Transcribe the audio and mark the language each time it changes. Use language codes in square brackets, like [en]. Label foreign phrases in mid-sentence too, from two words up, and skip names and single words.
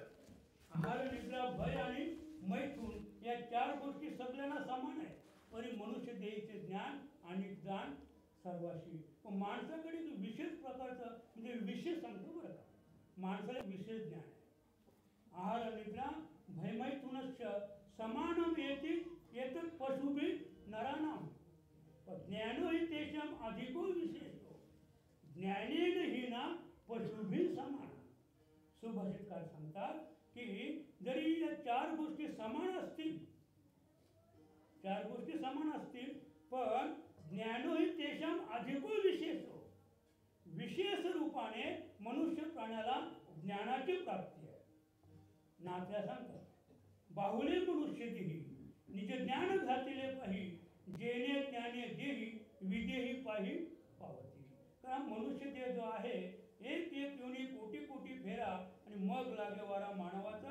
[mr] आहार निद्रा भय आणि मैथून या 4 गोष्टी सगळ्यांना समान आहे. पण मनुष्य देहीचे ज्ञान आणि दान सर्वाशी. पण माणसाकडे विशेष प्रकारचं म्हणजे विशेष सांगतो बरं का, माणसाला विशेष ज्ञान आहे. [sa] आहार निद्रा भयमैथुनश्च समानम एतत् पशुभिः नराणाम ज्ञानो हि तेषां अधिको विशेषो ज्ञानेन हीना पशुभिः समान. [mr] सुभाषितकार सांगतात की जरी या 4 गोष्टी समान असतील, 4 गोष्टी समान असतील, पण [sa] ज्ञानो हि तेषां अधिको विशेषो, [mr] विशेष रूपाने मनुष्य प्राण्याला ज्ञानाची प्राप्ती आहे. नाथ्या सांगतात बाहुले मनुष्य देही निज ज्ञान घातिले पाही जेणे ज्ञाने देही विदेही पाही पावती. कारण मनुष्य देह जो आहे एक योनी कोटी कोटी फेरा आणि मग लागे वारा मानवाचा.